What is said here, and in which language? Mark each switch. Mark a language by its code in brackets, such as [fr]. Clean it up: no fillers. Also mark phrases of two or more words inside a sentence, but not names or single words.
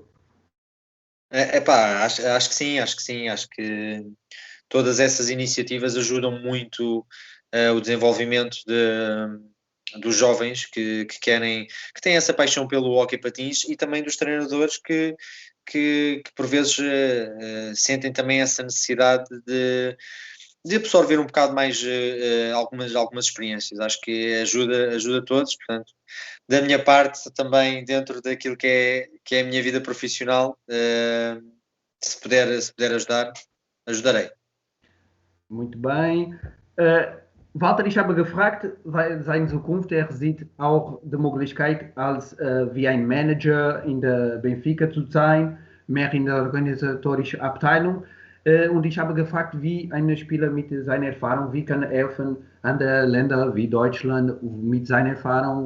[pt] Acho que sim, acho que todas essas iniciativas ajudam muito o desenvolvimento dos jovens que têm essa paixão pelo hóquei patins e também dos treinadores que por vezes sentem também essa necessidade de absorver um bocado mais algumas experiências. Acho que ajuda a todos, portanto, da minha parte também dentro daquilo que é a minha vida profissional, se puder ajudar, ajudarei. Muito bem. [de] Walter, ich habe gefragt, weil seine Zukunft, er sieht auch die Möglichkeit, als wie ein Manager in der Benfica zu sein, mehr in der organisatorischen Abteilung. Und ich habe gefragt, wie ein Spieler mit seiner Erfahrung, wie kann er helfen an Ländern wie Deutschland mit seiner Erfahrung.